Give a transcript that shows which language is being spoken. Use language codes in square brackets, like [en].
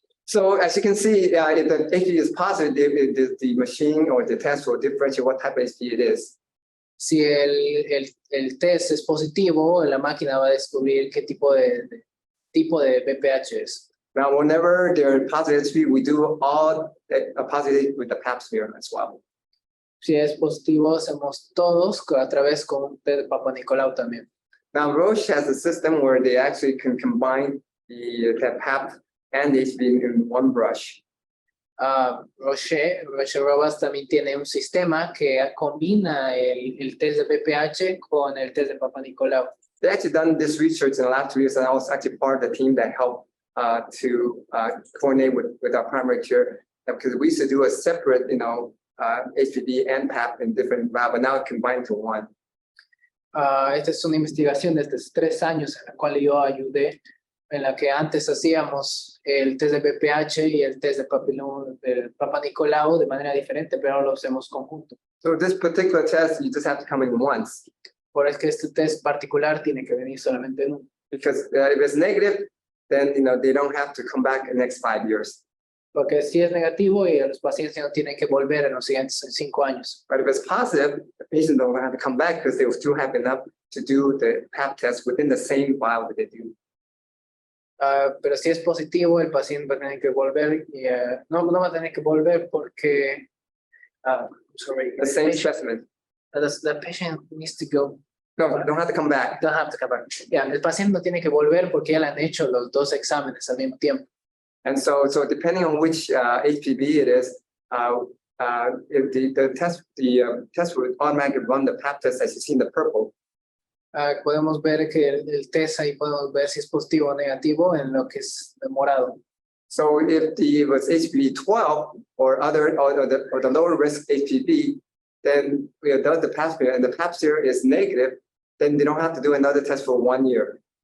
[en] So as you can see, if the HPV is positive, the machine or the test will differentiate what type of HPV it is. [es] Si el test es positivo, la máquina va a descubrir qué tipo de BPH es. [en] Now, whenever there is positive HPV, we do all positive with the Pap smear as well. [es] Si es positivo, hacemos todos a través con un test de Papa Nicolau también. [en] Now, Roche has a system where they actually can combine the Pap and the HPV in one brush. [es] Roche Robas también tiene un sistema que combina el test de BPH con el test de Papa Nicolau. [en] They actually done this research in the last 2 years, and I was actually part of the team that helped to coordinate with our primary care, because we used to do a separate, HPV and Pap in different lab, but now it's combined to one. [es] Esta es una investigación desde 3 años en la cual yo ayudé, en la que antes hacíamos el test de BPH y el test de Papa Nicolau de manera diferente, pero ahora lo hacemos conjunto. [en] So this particular test, you just have to come in once. [es] Por eso que este test particular tiene que venir solamente en uno. [en] Because if it's negative, then they don't have to come back in the next 5 years. [es] Porque si es negativo y los pacientes no tienen que volver en los siguientes 5 años. [en] But if it's positive, the patient don't have to come back because they will still have enough to do the Pap test within the same vial that they do. [es] Pero si es positivo, el paciente va a tener que volver y no va a tener que volver porque [en] The same specimen. The patient needs to go. No, don't have to come back. Don't have to come back. [es] El paciente no tiene que volver porque ya le han hecho los 2 exámenes al mismo tiempo. [en] And so depending on which HPV it is, if the test would automatically run the Pap test as you see in the purple. [es] Podemos ver que el test ahí podemos ver si es positivo o negativo en lo que es morado. [en] So if it was HPV 12 or the lower risk HPV, then we have done the Pap smear and the Pap smear is negative, then they don't have to do another test for 1 year.